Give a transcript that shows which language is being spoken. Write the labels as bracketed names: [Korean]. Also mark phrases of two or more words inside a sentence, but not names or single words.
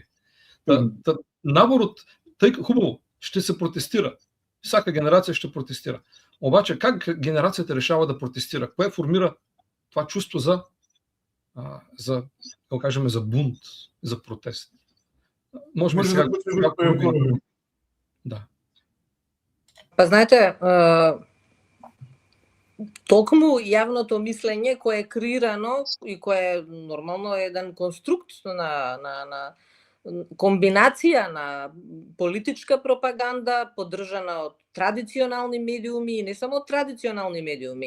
[Bulgarian] Набор от... Хубаво, ще се протестира. Всяка генерация ще протестира. Обаче как генерацията решава да протестира? Кое формира това чувство за да кажем, за бунт, за протест? Може би сега... Да. [Macedonian] Па знаете, токму јавното мислење кое е креирано и кое нормално е еден конструкт на комбинација на политичка пропаганда поддржана од традиционални медиуми и не само од традиционални медиуми.